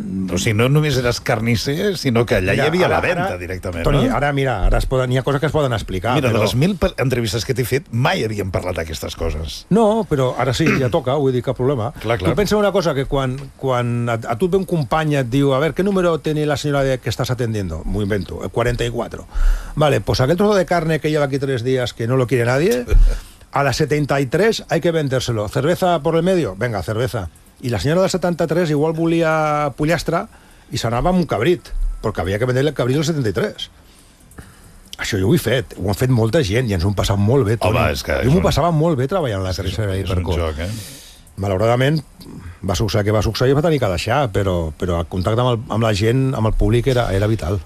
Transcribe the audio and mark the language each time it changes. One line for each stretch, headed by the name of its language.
Catalan: O sigui, no només eres carnisser, sinó que allà ja, hi havia ara, la venda, directament. Toni, no? Ara, mira, ara hi ha coses que es poden explicar. Mira, però... de les 1000 entrevistes que t'he fet, mai havíem parlat d'aquestes coses. No, però ara sí, ja toca, vull dir, cap problema. Clar, clar. Tu pensa una cosa, que quan a tu et ve un company et diu, a veure, què número té la senyora que estàs atendiendo? M'ho invento, el 44.
Spanish: Vale, pues aquel trozo de carne que lleva aquí 3 dies que no lo quiere nadie, a la 73 hay que vendérselo. ¿Cerveza por el medio? Venga, cerveza.
Catalan: I la senyora del 73 igual volia pollastre i s'anava amb un cabrit, perquè havia que vendre-li el cabrit del 73. Això jo ho he fet, ho han fet molta gent i ens ho hem passat molt bé, Toni. Jo m'ho passava molt bé treballant a la carnisseria Hipercor. És un joc, eh? Malauradament, va succeir el que va succeir i va tenir que deixar, però el contacte amb la gent, amb el públic, era vital.